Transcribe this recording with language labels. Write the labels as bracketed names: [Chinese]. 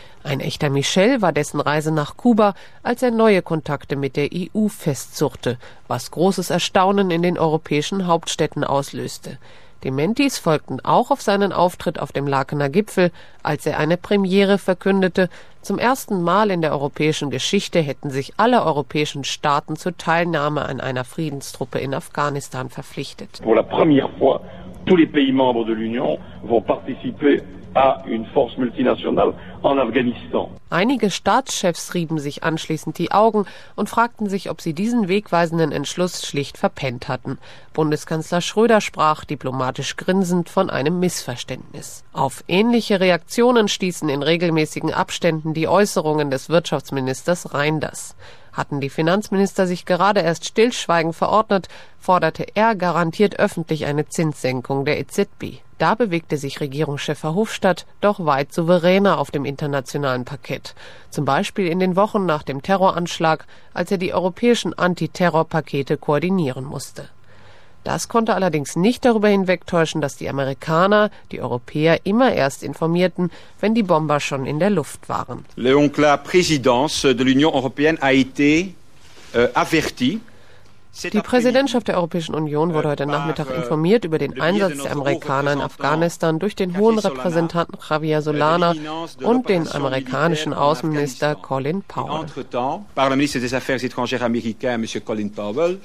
[German] Ein echter Michel war dessen Reise nach Kuba, als er neue Kontakte mit der EU festzurrte, was großes Erstaunen in den europäischen Hauptstädten auslöste. Dementis folgten auch auf seinen Auftritt auf dem Lakener Gipfel, als er eine Premiere verkündete. Zum ersten Mal in der europäischen Geschichte hätten sich alle europäischen Staaten zur Teilnahme an einer Friedenstruppe in Afghanistan verpflichtet. [French] Pour la première fois, tous les pays membres de l'Union vont participer à une force multinationale en Afghanistan. [German] Einige Staatschefs rieben sich anschließend die Augen und fragten sich, ob sie diesen wegweisenden Entschluss schlicht verpennt hatten. Bundeskanzler Schröder sprach, diplomatisch grinsend, von einem Missverständnis. Auf ähnliche Reaktionen stießen in regelmäßigen Abständen die Äußerungen des Wirtschaftsministers Reinders. Hatten die Finanzminister sich gerade erst stillschweigen verordnet, forderte er garantiert öffentlich eine Zinssenkung der EZB. Da bewegte sich Regierungschef Verhofstadt doch weit souveräner auf dem internationalen Parkett. Zum Beispiel in den Wochen nach dem Terroranschlag, als er die europäischen Antiterrorpakete koordinieren musste. Das konnte allerdings nicht darüber hinwegtäuschen, dass die Amerikaner, die Europäer immer erst informierten, wenn die Bomber schon in der Luft waren. [French] Léon Clair, Présidence de l'Union européenne, a été averti. [German] Die Präsidentschaft der Europäischen Union wurde heute Nachmittag informiert über den Einsatz der Amerikaner in Afghanistan durch den hohen Repräsentanten Javier Solana und den amerikanischen Außenminister Colin Powell.